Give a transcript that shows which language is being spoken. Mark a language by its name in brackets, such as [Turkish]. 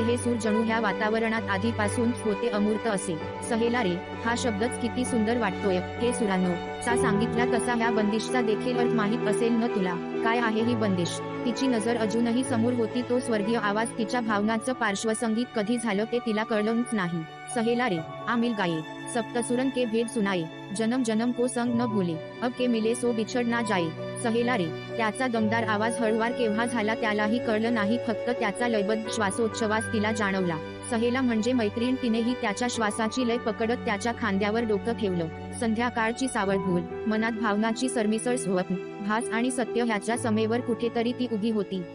[Marathi] हे सूर जणू ह्या वातावरणात आधीपासूनच होते, अमूर्त असे. सहेलारे हा शब्दच किती सुंदर वाटतोय. हे सुरांनो, चा सांगितला तसा ह्या बंदिशचा देखील अर्थ माहीत असेल न तुला? काय आहे ही बंदिश? तिची नजर अजूनही समोर होती. तो स्वर्गीय आवाज, तिच्या भावनांचं पार्श्वसंगीत कधी झालं ते तिला कळलंच नाही. [Hindi] सहेलारे आ मिल गाये, सप्तसुरन के भेद सुनाए, जन्म जन्म को संग न भूले, अब के मिले सो बिछड ना जाए. [Marathi] सहेलारे, त्याचा दमदार आवाज हळूवार केव्हा झाला त्यालाही कळलं नाही. फक्त त्याचा लयबद्ध श्वासोच्छवास तिला जाणवला. सहेला म्हणजे मैत्रीण. तिनेही त्याच्या श्वासाची लय पकडत त्याच्या खांद्यावर डोकं ठेवलं. संध्याकाळची सावळ भूल, मनात भावनाची सरमिसळ, स्वप्न, भास आणि सत्य ह्याच्या समेवर कुठेतरी ती उभी होती.